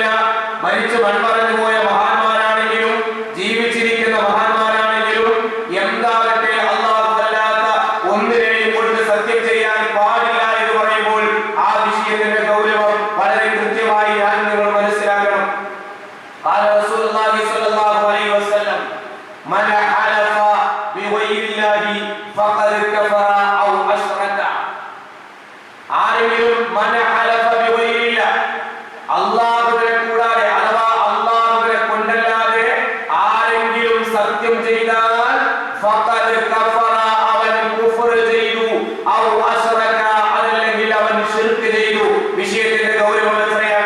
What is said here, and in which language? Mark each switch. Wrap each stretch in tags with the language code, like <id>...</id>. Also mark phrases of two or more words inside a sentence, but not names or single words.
<ml>മരിച്ചു മൺമറഞ്ഞു പോയ മഹാന്മാരാണെങ്കിലും ജീവിച്ചിരിക്കുന്ന മഹാന്മാരാണെങ്കിലും എന്താകട്ടെ, അല്ലാഹു അല്ലാത്ത ഒന്നിനെയും കൊണ്ട് സത്യം ചെയ്യാൻ പാടില്ല എന്ന് പറയുമ്പോൾ ആ വിഷയത്തിന്റെ ഗൗരവം വളരെ കൃത്യമായി ഞാൻ നിങ്ങൾ മനസ്സിലാക്കണം.</ml> <ar>قال رسول الله صلى الله عليه وسلم من حلف بغير الله فقد كفر او اشرك.</ar> <ml>ആരെങ്കിലും</ml> <ar>من حلف بغير الله,</ar> <ml>അല്ലാഹുവിനെ കൂടാതെ അഥവാ അല്ലാഹുവിനെ കൊണ്ടല്ലാതെ ആരെങ്കിലും സത്യം ചെയ്താൽ</ml> <ar>فقد كفر,</ar> <ml>അവൻ കുഫർ ചെയ്തു,</ml> <ar>أو أشرك,</ar> <ml>അതല്ലെങ്കിൽ അവൻ ശിർക്ക് ചെയ്തു. വിഷയത്തിന്റെ ഗൗരവം എത്രയാണ്!</ml>